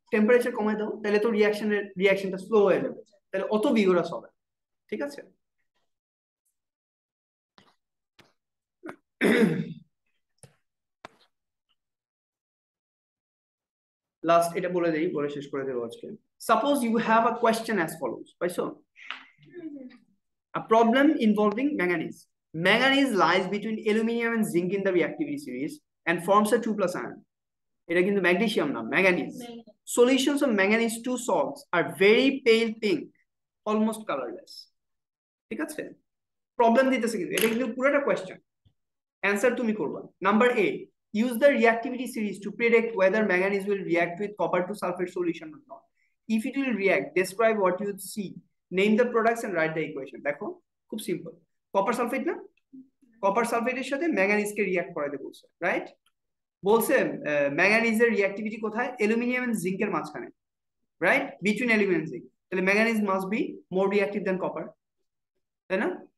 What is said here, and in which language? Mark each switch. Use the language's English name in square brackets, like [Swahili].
[Bangla] Temperature কমায় দাও, তাহলে তো রিঅ্যাকশনটা স্লো হয়ে যাবে, তাহলে অত ভিগারাস হবে, ঠিক আছে? লাস্ট এটা বলে দেই, বলে শেষ করে দেবো আজকে। [English] suppose you have a question as follows, [Bangla] পাইছো? [English] A problem involving manganese. Manganese lies between aluminum and zinc in the reactivity series and forms a 2+ ion. [Bangla] এটা কিন্তু ম্যাগনেসিয়াম না, manganese. [English] Solutions of manganese 2 salts are very pale pink, almost colorless. [Bangla] ঠিক আছে? Problem দিতেছে কিন্তু, এটা কিন্তু পুরোটা কোয়েশ্চেন, অ্যান্সার তুমি করবা। [English] Number A, use the reactivity series to predict whether manganese will react with copper to sulfate solution or not. If it will react, describe what you see, name the products and write the equation. [Bangla] দেখো খুব simple, copper sulphate না, copper সালফেটের সাথে ম্যাঙ্গানিজকে react করাতে বলছে, right? বলছে ম্যাঙ্গানিজের reactivity কোথায়? Aluminium and জিঙ্কের মাঝখানে, রাইট? [English] between aluminium zinc, তাহলে manganese must be more reactive than copper, [Bangla] তাই না?